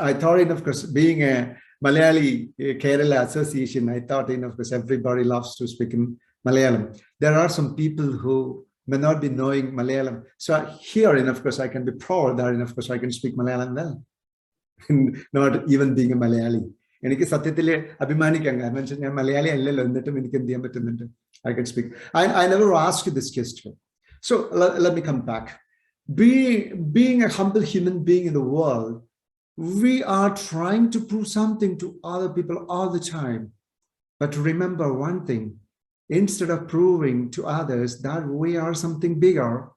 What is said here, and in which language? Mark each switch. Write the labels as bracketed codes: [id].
[en] I thought, of course, being a Malayali Kerala association, I thought, of course, everybody loves to speak in Malayalam. There are some people who may not be knowing Malayalam. So here, of course, I can be proud that, of course, I can speak Malayalam well, not even being a Malayali. [ml] എനിക്ക് സത്യത്തിൽ അഭിമാനിക്കാം. കാരണം വെച്ചാൽ ഞാൻ മലയാളി അല്ലല്ലോ, എന്നിട്ടും എനിക്ക് എന്ത് ചെയ്യാൻ പറ്റുന്നുണ്ട്. [en] I can speak. I never asked you this question. So let me come back. Being a humble human being in the world, we are trying to prove something to other people all the time. But remember one thing, instead of proving to others that we are something bigger,